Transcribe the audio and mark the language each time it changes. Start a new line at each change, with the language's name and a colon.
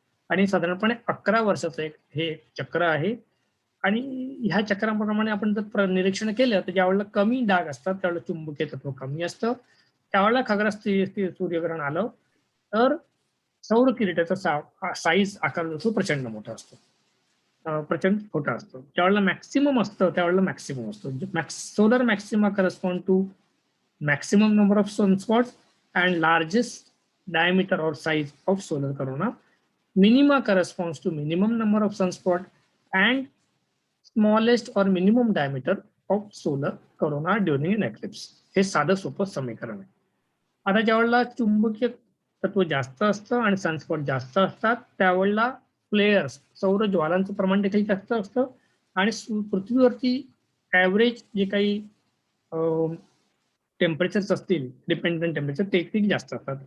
Marathi: आणि साधारणपणे 11 वर्षाचं एक हे चक्र आहे. आणि ह्या चक्राप्रमाणे आपण जर निरीक्षण केलं तर ज्यावेळेला कमी डाग असतात त्यावेळेला चुंबकीय तत्व कमी असतं. त्यावेळेला खग्रास सूर्यग्रहण आलं तर सौर किरीटाचा साईज आकार जो प्रचंड मोठा असतो, प्रचंड छोटा असतो. ज्यावेळेला मॅक्सिमम असतं त्यावेळेला मॅक्सिमम असतो.
English: Solar maxima correspond to maximum number of sunspots and largest diameter or size of solar corona. Minima corresponds to minimum number of sunspot and smallest or minimum diameter of solar corona during an eclipse.
Marathi: हे साधं सोपं समीकरण आहे. आता ज्यावेळेला चुंबकीय तत्व जास्त असतं आणि सनस्पॉट जास्त असतात त्यावेळेला फ्लेअर्स, सौर ज्वालांचं प्रमाण देखील जास्त असतं आणि पृथ्वीवरती ॲव्हरेज जे काही टेम्परेचर्स असतील, डिपेंडंट टेम्परेचर, ते देखील जास्त असतात.